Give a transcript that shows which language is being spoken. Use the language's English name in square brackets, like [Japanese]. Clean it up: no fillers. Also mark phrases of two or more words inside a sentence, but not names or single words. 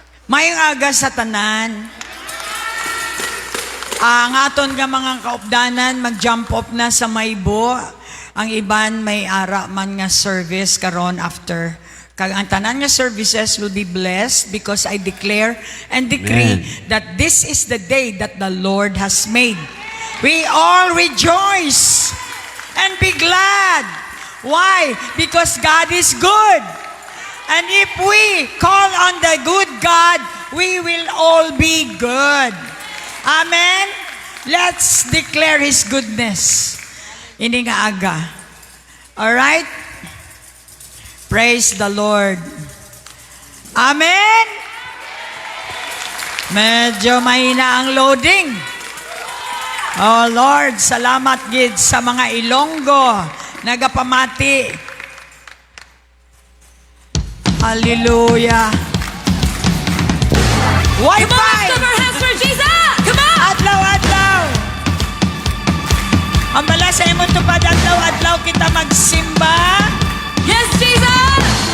[Hiligaynon] Mayong aga sa tanan. Ang aton nga mga kaupdanan mag- [English] jump off [Hiligaynon] na sa Maybo. Ang iban may ara man nga service karon after. Kag ang tanan nga services [English] will be blessed because I declare and decree that this is the day that the Lord has made. We all rejoice and be glad. Why? Because God is good. And if we call on the good God, we will all be good. Amen? Let's declare His goodness. [Hiligaynon] Ini nga aga. [English] Alright? Praise the Lord. Amen? [Hiligaynon] Medyo mahina ang loading. [English] Oh Lord, [Hiligaynon] salamat gid sa mga Ilonggo. Nagapamati. [English] Hallelujah. Wi-Fi! Come on, lift up our hands for Jesus! Come on! [Hiligaynon] Adlaw-adlaw. Ang bala sa imong tupad, adlaw-adlaw kita magsimba. [English] Yes, Jesus!